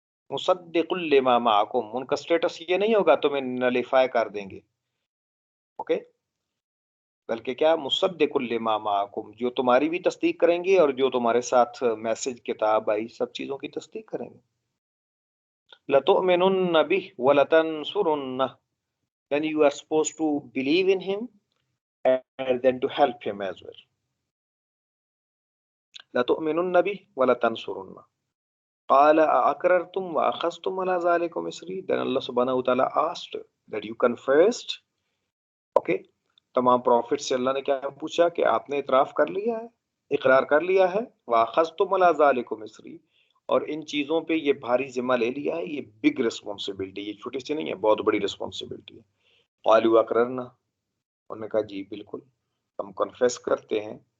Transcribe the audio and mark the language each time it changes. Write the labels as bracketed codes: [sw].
[ar] مصدق لما معکم, [ur] ان کا سٹیٹس یہ نہیں ہوگا تمہیں نلیفائی کر دیں گے, اوکے, بلکہ کیا, مصدق لما معکم, جو تمہاری بھی تصدیق کریں گے اور جو تمہارے ساتھ میسج کتاب آئی سب چیزوں کی تصدیق کریں گے. [ar] لَتُؤْمِنُنَّ بِهِ وَلَتَنْصُرُنَّهُ, [en] then you are supposed to believe in him and then to help him as well. [ar] لَتُؤْمِنُنَّ بِهِ وَلَتَنْصُرُنَّ قَالَ أَأَقْرَرْتُمْ وَأَخَذْتُمْ عَلَى ذَلِكُمْ إِصْرِي. [en] Then Allah subhanahu wa ta'ala asked that you confessed. [ur] Okay, تمام پروفٹ سے اللہ نے کیا پوچھا کہ آپ نے اعتراف کر لیا ہے, اقرار کر لیا ہے, [ar] وَأَخَذْتُمْ عَلَى ذَلِكُمْ إِصْرِي, [ur] اور ان چیزوں پہ یہ بھاری ذمہ لے لیا ہے, یہ بگ ریسپانسبلٹی, یہ چھوٹی سی نہیں ہے, بہت بڑی ریسپانسبلٹی ہے. [ar] قالوا اقررنا, [ur] انہوں نے کہا جی بالکل ہم کنفیس کرتے ہیں.